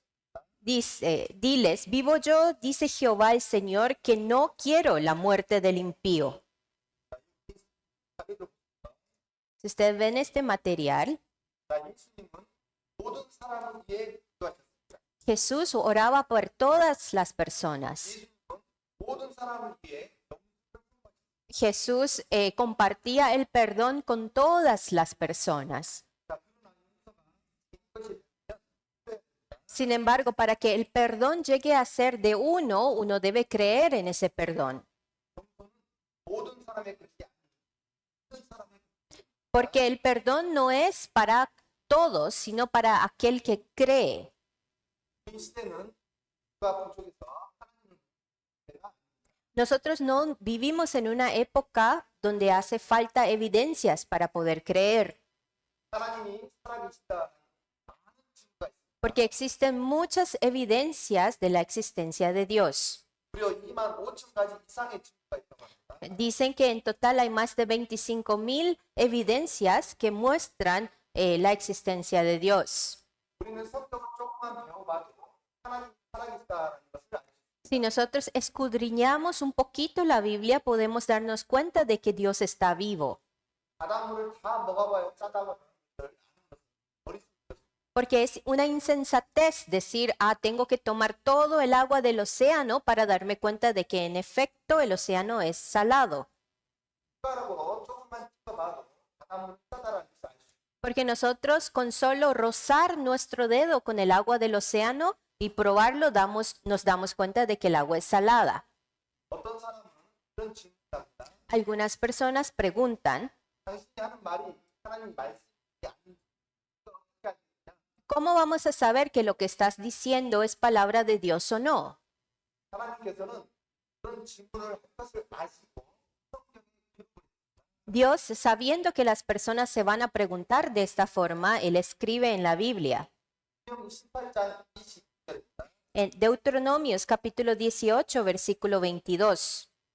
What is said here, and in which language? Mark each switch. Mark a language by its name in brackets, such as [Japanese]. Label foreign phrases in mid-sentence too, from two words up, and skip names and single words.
[Spanish] Dice, diles, vivo yo, dice Jehová el Señor, que no quiero la muerte del impío. Si ustedes ven este material, [Korean] 예수님은 모든 사람을 위해 기도하셨습니다. [Spanish] Jesús oraba por todas las personas. [Korean] 예수님은 모든 사람을 위해 [Spanish] Jesús compartía el perdón con todas las personas. Sin embargo, para que el perdón llegue a ser de uno, uno debe creer en ese perdón. [Korean] 모든 사람의 것이 아니라 모든 사람의 [Spanish] Porque el perdón no es para todos, sino para aquel que cree. [Korean] 이 시대는 누가 부족해서 하나님은 내가 [Spanish] Nosotros no vivimos en una época donde hace falta evidencias para poder creer, [Korean] 하나님이 살아계시다 많은 증거가 있습니다. [Spanish] porque existen muchas evidencias de la existencia de Dios. [Korean] 무려 2만 5천 가지 이상의 증거가 있다고 합니다. [Spanish] Dicen que en total hay más de 25,000 evidencias que muestran la existencia de Dios. [Korean] 우리는 성경을 조금만 배워봐도 하나님 살아계시다는 것을 알수 있습니다. [Spanish] Si nosotros escudriñamos un poquito la Biblia, podemos darnos cuenta de que Dios está vivo. [Korean] 바닷물을 다 먹어봐야 짜다고 하는 것을 아는 것은 머릿속에서 [Spanish] Porque es una insensatez decir, tengo que tomar todo el agua del océano para darme cuenta de que en efecto el océano es salado. [Korean] 숟가락으로 조금만 찍어봐도 바닷물이 짜다라는 것을 알 수 있습니다. [Spanish] Porque nosotros con solo rozar nuestro dedo con el agua del océano y probarlo nos damos cuenta de que el agua es salada. [Korean] 어떤 사람은 이런 질문을 합니다. [Spanish] Algunas personas preguntan, [Korean] 당신이 하는 말이 하나님 말씀이 아닌지 어떻게 알겠냐? [Spanish] ¿cómo vamos a saber que lo que estás diciendo es palabra de Dios o no? [Korean] 하나님께서는 그런 질문을 할 것을 아시고 성경에 기록을 [Spanish] Dios, sabiendo que las personas se van a preguntar de esta forma, Él escribe en la Biblia. [Korean] 성경 18장 20절입니다. [Spanish] En Deuteronomios capítulo 18, versículo 22.